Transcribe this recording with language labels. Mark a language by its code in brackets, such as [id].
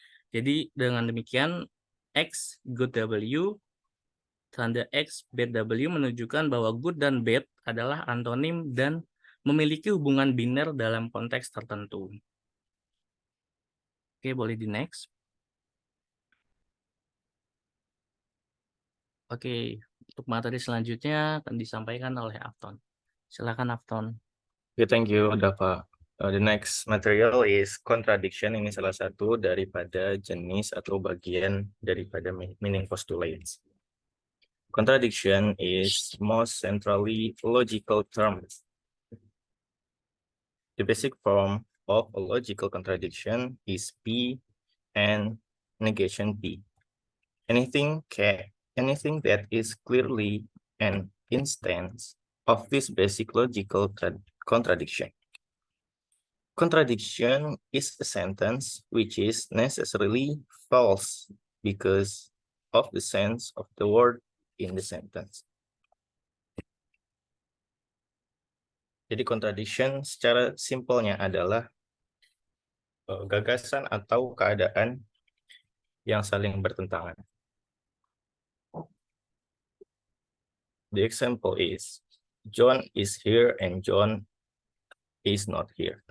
[id] Jadi dengan demikian X good W tanda X bad W menunjukkan bahwa good dan bad adalah antonim dan memiliki hubungan biner dalam konteks tertentu. Oke, boleh di next. Oke, untuk materi selanjutnya akan disampaikan oleh Afton. Silakan Afton. [en] Okay, thank you, Dava. The next material is contradiction. [id] Ini salah satu daripada jenis atau bagian daripada meaning postulates. [en] Contradiction is most centrally logical term. The basic form of a logical contradiction is P and negation P. Anything that is clearly an instance of this basic logical contradiction. Contradiction is a sentence which is necessarily false because of the sense of the word in the sentence. [id] Jadi contradiction secara simpelnya adalah gagasan atau keadaan yang saling bertentangan. [en] The example is John is here and John is not here.